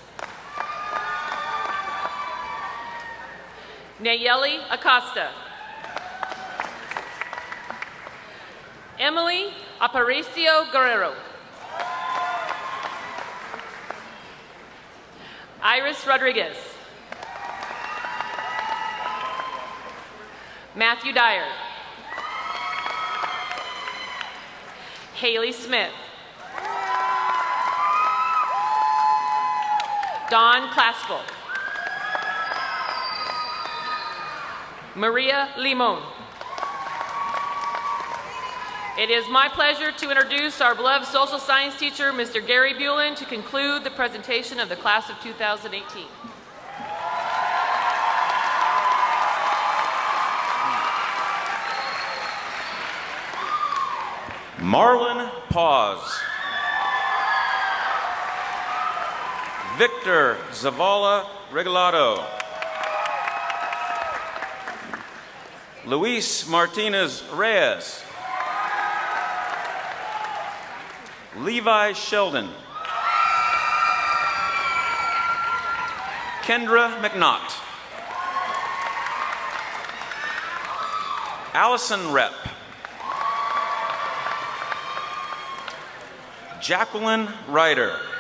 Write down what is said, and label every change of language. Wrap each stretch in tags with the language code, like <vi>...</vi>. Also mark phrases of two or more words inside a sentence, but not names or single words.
<en>Nayeli Acosta. Emily Aparicio Guerrero. Iris Rodriguez. Matthew Dyer. Haley Smith. Dawn Claspel. Maria Limon. It is my pleasure to introduce our beloved social science teacher, Mr. Gary Bulin, to conclude the presentation of the class of 2018. Marlon Paz. Victor Zavala Regalado. Luis Martinez Reyes. Levi Sheldon. Kendra McNaught. Allison Rep. Jacqueline Ryder.</en>